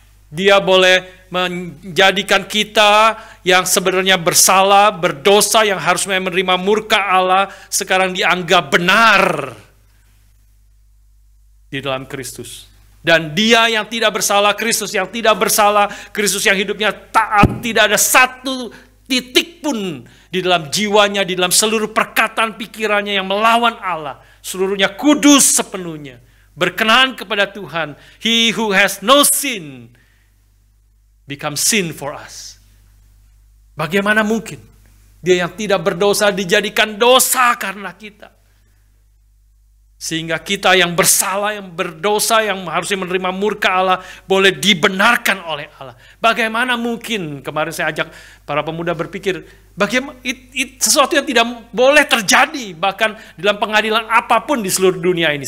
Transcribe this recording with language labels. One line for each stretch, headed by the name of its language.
Indonesian: Dia boleh menjadikan kita yang sebenarnya bersalah, berdosa, yang harus menerima murka Allah, sekarang dianggap benar di dalam Kristus. Dan dia yang tidak bersalah, Kristus yang tidak bersalah, Kristus yang hidupnya taat, tidak ada satu titik pun di dalam jiwanya, di dalam seluruh perkataan pikirannya yang melawan Allah. Seluruhnya kudus sepenuhnya, berkenan kepada Tuhan.
English: He who has no sin become sin for us.
Indonesian: Bagaimana mungkin dia yang tidak berdosa dijadikan dosa karena kita? Sehingga kita yang bersalah, yang berdosa, yang harusnya menerima murka Allah, boleh dibenarkan oleh Allah. Bagaimana mungkin? Kemarin saya ajak para pemuda berpikir, bagaimana sesuatu yang tidak boleh terjadi, bahkan dalam pengadilan apapun di seluruh dunia ini.